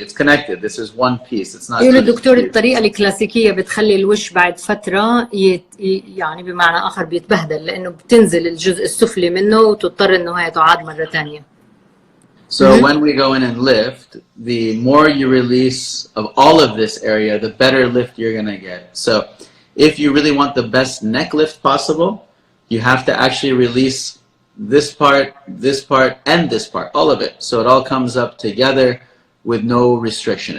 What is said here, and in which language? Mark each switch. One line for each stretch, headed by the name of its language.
English: It's connected. This is one piece. It's not.
Arabic: يقول الدكتور الطريقة الكلاسيكية بتخلي الوش بعد فترة يعني بمعنى آخر بيتبهدل، لأنه بتنزل الجزء السفلي منه وتضطر إنه هي تعاد مرة ثانية.
English: So when we go in and lift, the more you release of all of this area, the better lift you're going to get. So if you really want the best neck lift possible, you have to actually release this part, and this part, all of it. So it all comes up together with no restriction.